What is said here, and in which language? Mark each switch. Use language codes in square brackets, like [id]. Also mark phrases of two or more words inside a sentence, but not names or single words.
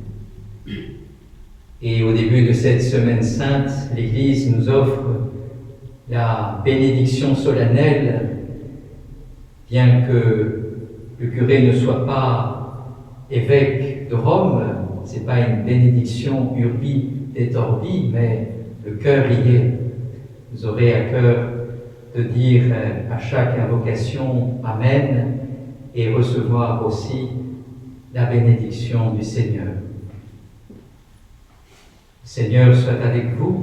[fr] Et au début de cette semaine sainte, l'Église nous offre la bénédiction solennelle, bien que le curé ne soit pas évêque de Rome. Ce n'est pas une bénédiction [la] urbi et orbi, [fr] mais le cœur y est. Vous aurez à cœur de dire à chaque invocation « Amen » et recevoir aussi la bénédiction du Seigneur. Le Seigneur soit avec vous.